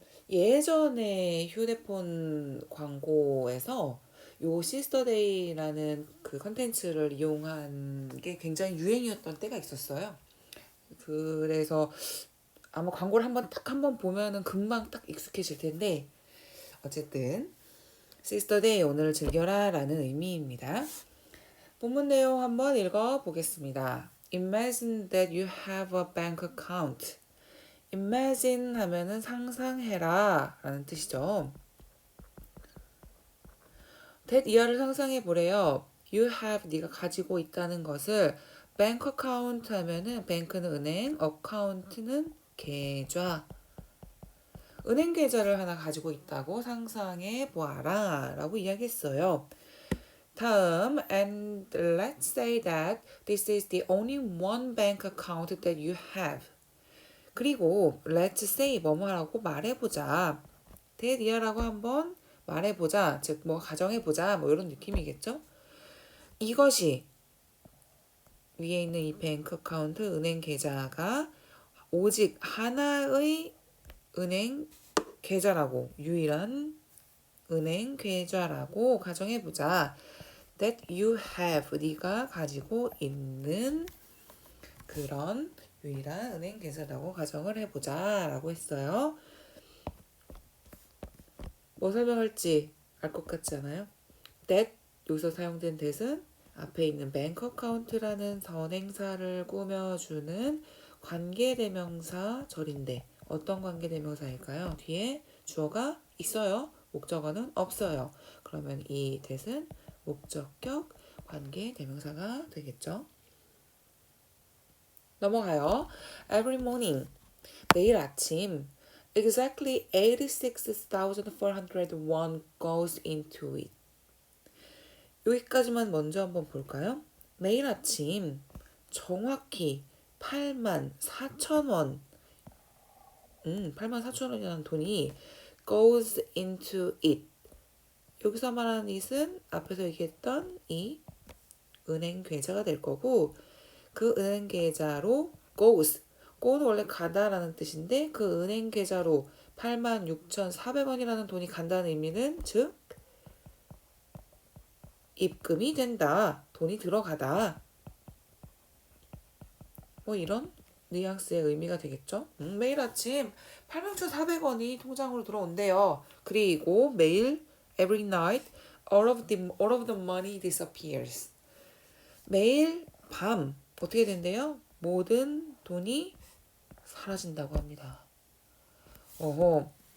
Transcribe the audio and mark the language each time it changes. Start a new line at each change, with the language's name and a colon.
Korean: 예전에 휴대폰 광고에서 요
English: seize the day
Korean: 라는 그 컨텐츠를 이용한 게 굉장히 유행이었던 때가 있었어요. 그래서 아마 광고를 한번 보면은 금방 딱 익숙해질 텐데 어쨌든
English: seize the day
Korean: 오늘을 즐겨라 라는 의미입니다. 본문 내용 한번 읽어보겠습니다.
English: Imagine that you have a bank account.
Korean: Imagine 하면은 상상해라 라는 뜻이죠. that 이하를 상상해 보래요.
English: You have
Korean: 네가 가지고 있다는 것을
English: bank account
Korean: 하면은 bank는 은행, account는 계좌. 은행 계좌를 하나 가지고 있다고 상상해 보아라 라고 이야기했어요. 다음,
English: and let's say that this is the only one bank account that you have.
Korean: 그리고
English: let's say
Korean: 뭐뭐 하라고 말해보자. that이라고 한번 말해보자. 즉 뭐 가정해보자. 뭐 이런 느낌이겠죠. 이것이 위에 있는 이 뱅크 어카운트 은행 계좌가 오직 하나의 은행 계좌라고 유일한 은행 계좌라고 가정해보자.
English: that you have
Korean: 네가 가지고 있는 그런 유일한 은행 계좌라고 가정을 해보자 라고 했어요. 뭐 설명할지 알 것 같지 않아요? that 여기서 사용된 that은 앞에 있는 bank account라는 선행사를 꾸며주는 관계대명사 절인데 어떤 관계대명사일까요? 뒤에 주어가 있어요. 목적어는 없어요. 그러면 이 that은 목적격 관계대명사가 되겠죠. 넘어가요.
English: Every morning,
Korean: 매일 아침
English: exactly 86,401 goes into it.
Korean: 여기까지만 먼저 한번 볼까요? 매일 아침 정확히 84,000원 84,000원이라는 돈이
English: goes into it.
Korean: 여기서 말하는 it은 앞에서 얘기했던 이 은행 계좌가 될 거고 그 은행 계좌로 go는 원래 가다라는 뜻인데 그 은행 계좌로 86,400원이라는 돈이 간다는 의미는 즉 입금이 된다. 돈이 들어가다. 뭐 이런 뉘앙스의 의미가 되겠죠. 매일 아침 86,400원이 통장으로 들어온대요. 그리고 매일
English: every night all of the money disappears.
Korean: 매일 밤 어떻게 된대요? 모든 돈이 사라진다고 합니다. 어허.